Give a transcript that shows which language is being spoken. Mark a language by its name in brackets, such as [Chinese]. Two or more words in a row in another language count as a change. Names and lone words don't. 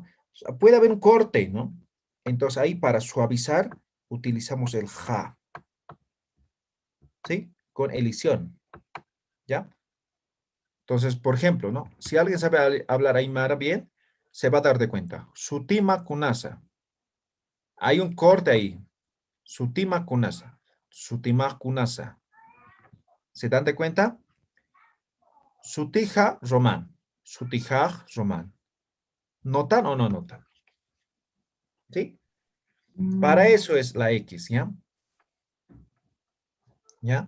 [Spanish] O sea, puede haber un corte, ¿no? Entonces, ahí para suavizar, utilizamos el ja, ¿sí? Con elisión, ¿ya? Entonces, por ejemplo, ¿no? Si alguien sabe hablar Aymara bien, se va a dar de cuenta. [Aymara] Sutima kunasa. [Spanish] Hay un corte ahí. [Aymara] Sutima kunasa. Sutima kunasa. [Spanish] ¿Se dan de cuenta? Sutija román. Sutijaj román. ¿Notan o no notan? ¿Sí? Para Mm, eso es la X, ¿ya? ¿Ya?